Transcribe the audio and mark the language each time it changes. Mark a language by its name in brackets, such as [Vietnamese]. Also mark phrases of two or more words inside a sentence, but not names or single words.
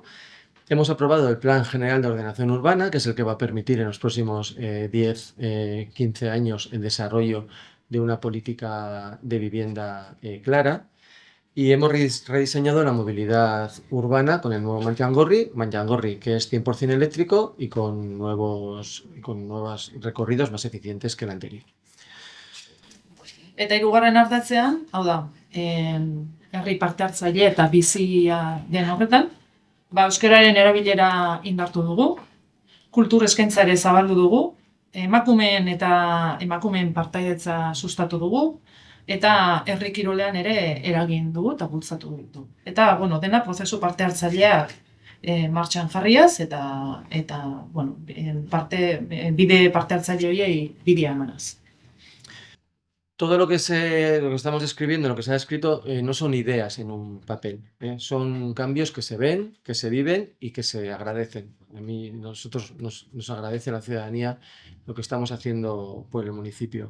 [Spanish] Hemos aprobado el Plan General de Ordenación Urbana, que es el que va a permitir en los próximos 10-15 años el desarrollo de una política de vivienda clara. Y hemos rediseñado la movilidad urbana con el nuevo Mantxangorri, que es 100% eléctrico y con nuevos recorridos más eficientes que el anterior. [Basque] Eta 3. ardatzean, hau da, herri parte hartzaile eta bizia den horretan, euskararen erabilera indartu dugu, kultur eskaintza ere zabaldu dugu, emakumeen partaidetza sustatu dugu, eta herri kirolean ere eragin dugu eta bultzatu dugu. Eta, dena prozesu parte hartzaileak martxan jarriaz, eta bueno, bide parte hartzaile horiei bidea emanaz. [Spanish] Todo lo que estamos describiendo, lo que se ha escrito, no son ideas en un papel, son cambios que se ven, que se viven y que se agradecen. Nosotros nos agradece la ciudadanía lo que estamos haciendo por el municipio.